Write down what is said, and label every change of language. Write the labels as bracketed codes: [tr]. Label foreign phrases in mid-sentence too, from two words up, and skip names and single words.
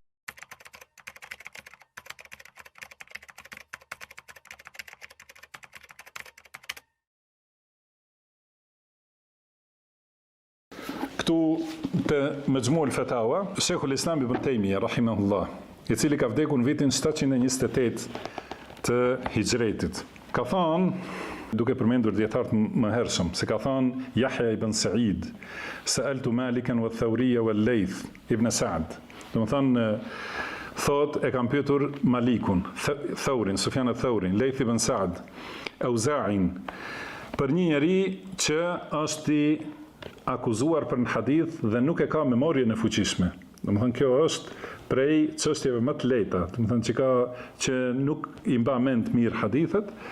[sq] Këtu të Mejmu' al-Fatawa, Sheikhul Islam Ibn Taymija, rahimahullah, i cili ka vdekur në vitin 728 të hijretit. Ka thonë, duke përmendur dietarët më hershëm, se ka thonë Yahya ibn Sa'id, [ar] سألت مالكا والثوري والليث بن سعد. [sq] Do të thonë, thot e kam pyetur Malikun, Thawrin, Sufjan al-Thawrin, Layth ibn Sa'd, Auza'in, për një njeri që është i akuzuar për në hadith dhe nuk e ka memorien e fuqishme. Do të thonë kjo është prej çështjeve më të lehta, do të thonë që nuk i mba mend mirë hadithet.